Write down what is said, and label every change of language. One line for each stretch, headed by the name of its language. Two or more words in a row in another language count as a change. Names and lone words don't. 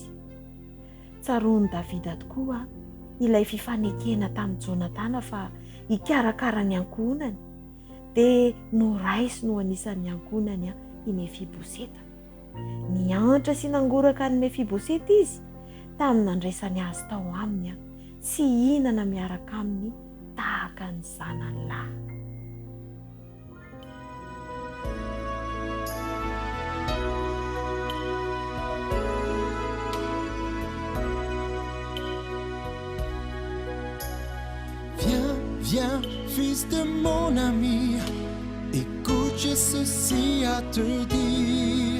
Malagasy: Tsaroany Davida tokoa ilay fifanekena tamin'ny Jonatana fa hikarakara ny ankonany, dia noraisy no anisan'ny ankonany i Mefiboseta. Niantra sy nangoraka ny Mefiboseta izy tamin'ny nandraisany azy tao aminy sy hinana miaraka aminy tahaka ny zanany lahy.
French: Viens, fils de mon ami, écoute, j'ai ceci à te dire.